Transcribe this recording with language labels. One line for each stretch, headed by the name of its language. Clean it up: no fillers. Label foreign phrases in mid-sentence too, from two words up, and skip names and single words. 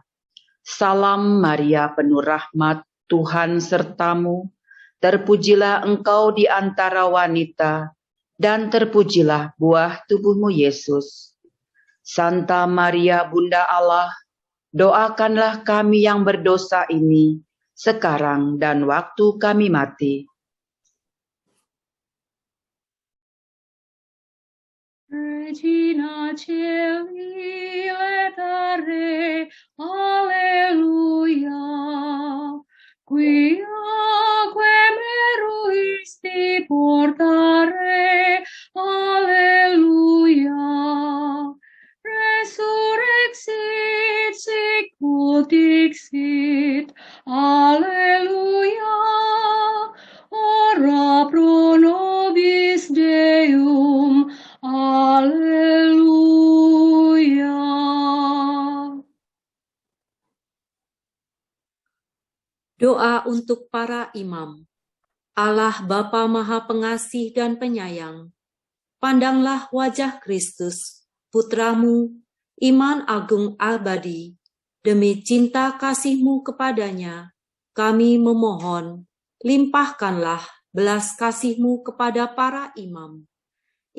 Indonesian: Salam Maria, penuh rahmat, Tuhan sertamu, terpujilah engkau di antara wanita, dan terpujilah buah tubuhmu Yesus. Santa Maria Bunda Allah, doakanlah kami yang berdosa ini, sekarang dan waktu kami mati.
Latin: Regina Caeli letare, alleluia, quiaque meruisti portare, alleluia, resurrexit sicut dixit, alleluia, ora pro nobis Deum,
Indonesian: Haleluya. Doa untuk para imam. Allah Bapa Maha Pengasih dan Penyayang, pandanglah wajah Kristus, Putramu, iman agung abadi, demi cinta kasih-Mu kepadanya, kami memohon, limpahkanlah belas kasih-Mu kepada para imam.